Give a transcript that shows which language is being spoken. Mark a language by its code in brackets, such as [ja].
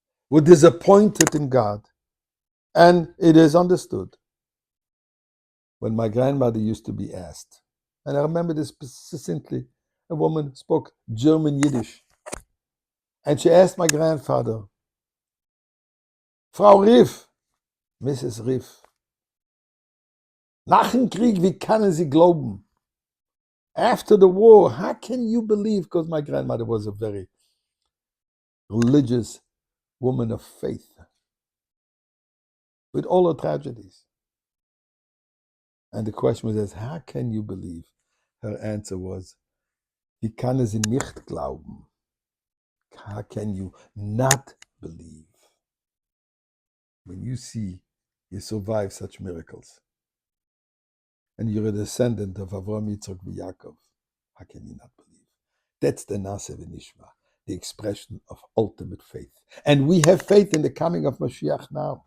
[en] We're disappointed in God. And it is understood. When my grandmother used to be asked, and I remember this succinctly, a woman spoke German Yiddish. And she asked my grandfather, Frau Riff, Mrs. [de] Riff, nach dem Krieg, wie können Sie glauben? [en] After the war, how can you believe? Because my grandmother was a very religious woman of faith with all her tragedies. And the question was, how can you believe? Her answer was, [de] wie können Sie nicht glauben? [en] How can you not believe? When you see you survive such miracles, and you're a descendant of Avraham, Yitzchak, and Yaakov, how can you not believe? That's the Nase V'Nishma, the expression of ultimate faith. And we have faith in the coming of Mashiach now.